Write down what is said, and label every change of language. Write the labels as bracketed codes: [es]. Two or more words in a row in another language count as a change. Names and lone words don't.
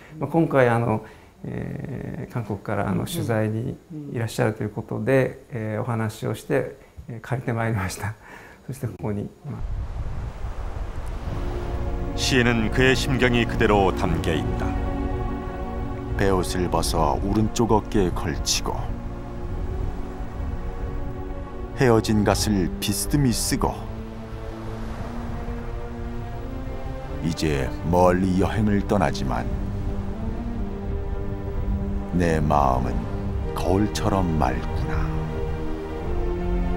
[ja] 今回韓国から取材にいらっしゃるということで、お話をして借りてまいりました。そしてここに [ko] 시에는 그의 심경이 그대로 담겨 있다. 베옷을 벗어 오른쪽 어깨에 걸치고 헤어진 갓을 비스듬히 쓰고 이제 멀리 여행을 떠나지만 내 마음은 거울처럼 맑구나.